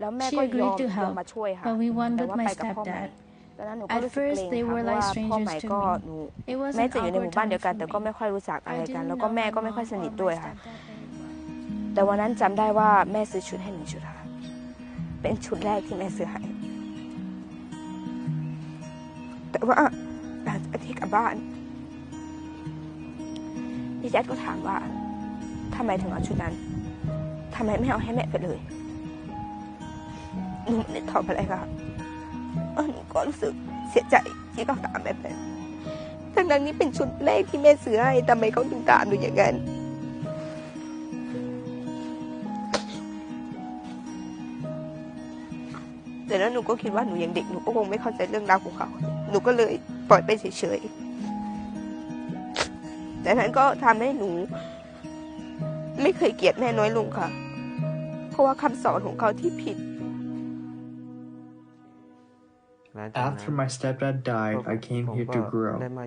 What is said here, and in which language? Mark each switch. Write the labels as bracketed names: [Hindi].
[English] She agreed to help, but we went with my stepdad. At first, they were like strangers to me. It was an awkward time for me. I didn't know my mom or my stepdad. [Thai] แต่วันนั้นจำได้ว่าแม่ซื้อชุดให้1 ชุดค่ะเป็นชุดแรกที่แม่ซื้อให้แต่ว่าหลังจากที่กลับบ้านพี่แจ๊ดก็ถามว่าทำไมถึงเอาชุดนั้นทำไมไม่เอาให้แม่ไปเลยหนูไม่ได้ตอบอะไรค่ะหนูก็รู้สึกเสียใจที่เขาถามแบบนั้นทั้งนั้นนี่เป็นชุดแรกที่แม่ซื้อให้ทำไมเขาถึงถามหนูอย่างนั้น แต่แล้วหนูก็คิดว่าหนูยังเด็กหนูก็คงไม่เข้าใจเรื่องราวของเขาหนูก็เลยปล่อยไปเฉยๆแต่นั้นก็ทำให้หนูไม่เคยเกลียดแม่น้อยลงค่ะเพราะว่าคำสอนของเขาที่ผิด [English] After my stepdad died, I came here to grow.